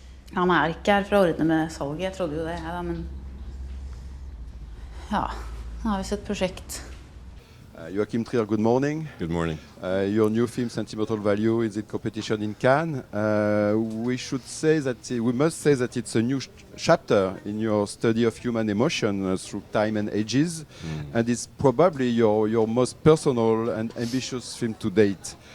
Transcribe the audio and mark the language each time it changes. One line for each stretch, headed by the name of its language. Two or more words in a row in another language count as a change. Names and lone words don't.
Norwegian: Han ikke her for å ordne med salget, jeg trodde jo det, ja, da, men ja, nå har vi sett prosjekt.
English: Joachim Trier, good morning. Good morning. Your new film, Sentimental Value, is in competition in Cannes. We must say that it's a new chapter in your study of human emotion through time and ages, and it's probably your most personal and ambitious film to date.